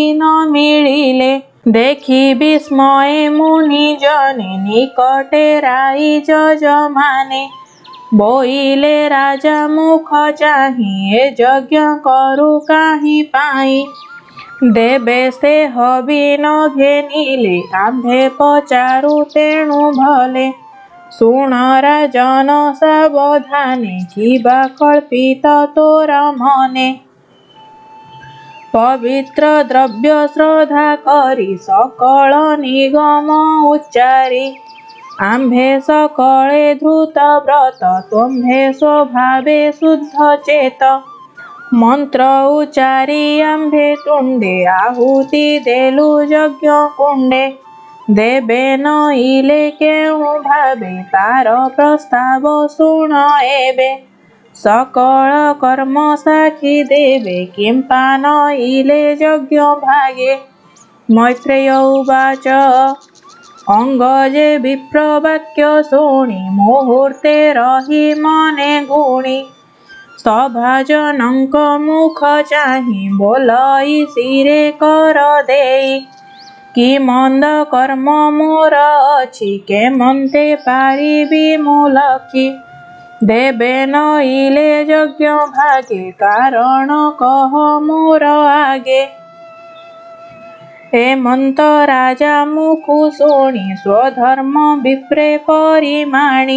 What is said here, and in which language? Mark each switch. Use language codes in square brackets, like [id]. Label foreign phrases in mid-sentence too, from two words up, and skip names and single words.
[or] ନ ମିଳିଲେ ଦେଖି ବିସ୍ମୟେ ମୁନି ଜନେ ନିକଟେ ରାଇଜ ଜମାନେ ବୋଇଲେ ରାଜା ମୁଖ ଚାହି ଏ ଯଜ୍ଞ କରୁ କାହି ପାଇ ଦେବେ ସେ ହବି ନ ଘେନିଲେ ଆଂଧେ ପଚାରୁ ତେଣୁ ଭଲେ ଶୁଣ ରାଜନ ସାବଧାନେ କିବା କଳ୍ପିତ ତୋର ମନେ ପବିତ୍ର ଦ୍ରବ୍ୟ ଶ୍ରଦ୍ଧା କରୀ ସକଳ ନିଗମ ଉଚ୍ଚାରୀ ଆଂଭେ ସକଳେ ଧୃତ ବ୍ରତ ତୁମ୍ଭେ ସ୍ୱଭାବେ ଶୁଦ୍ଧ ଚେତ ମନ୍ତ୍ର ଉଚ୍ଚାରୀ ଆଂଭେ ତୁଂଡେ ଆହୁତି ଦେଲୁ ଯଜ୍ଞ କୁଂଡେ ଦେବେ ନଇଲେ କେଉ ଭାବେ ତାର ପ୍ରସ୍ତାବ ଶୁଣ ଏବେ ସକଳ କର୍ମ ସାଖୀ ଦେବେ କିଂପା ନଇଲେ ଯଜ୍ଞ ଭାଗେ ମୈତ୍ରେୟ ଉବାଚ ଅଂଗ ଜେ ବିପ୍ର ବାକ୍ୟ ଶୁଣି ମୁହୂର୍ତ୍ତେ ରହି ମନେ ଗୁଣି ସଭାଜନଂକ ମୁଖ ଚାହି ବୋଲଈ ଶିରେ କର ଦେଈ କି ମନ୍ଦ କର୍ମ ମୋର ଅଛି, କେମନ୍ତେ ପାରିବି ମୁଁ ଲକ୍ଷି। ଦେବେ ନଇଲେ ଯଜ୍ଞ ଭାଗେ, କାରଣ କହ ମୋର ଆଗେ। ଏମନ୍ତ ରାଜା ମୁଖୁ ଶୁଣି, ସ୍ୱଧର୍ମ ବିପ୍ରେ ପରିମାଣି।